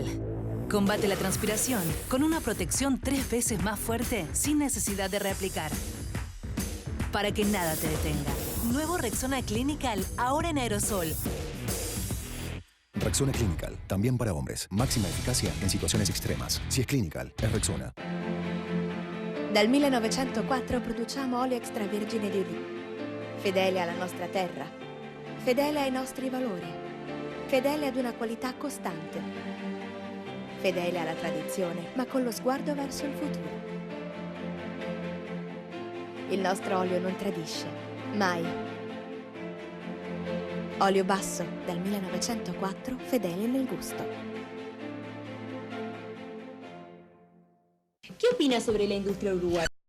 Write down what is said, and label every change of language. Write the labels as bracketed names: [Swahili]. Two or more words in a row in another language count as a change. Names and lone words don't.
[Spanish] Combate la transpiración con una protección 3 veces más fuerte sin necesidad de reaplicar. Para que nada te detenga. Nuevo Rexona Clinical, ahora en aerosol. Rexona Clinical, también para hombres. Máxima eficacia en situaciones extremas. Si es Clinical, es Rexona. [Italian] Dal 1904 produciamo olio extravergine di oliva. Fedele alla nostra terra, fedele ai nostri valori, fedele ad una qualità costante, fedele alla tradizione, ma con lo sguardo verso il futuro. Il nostro olio non tradisce, mai. Olio basso, dal 1904, fedele nel gusto. [Spanish] ¿Qué opina sobre la industria uruguaya?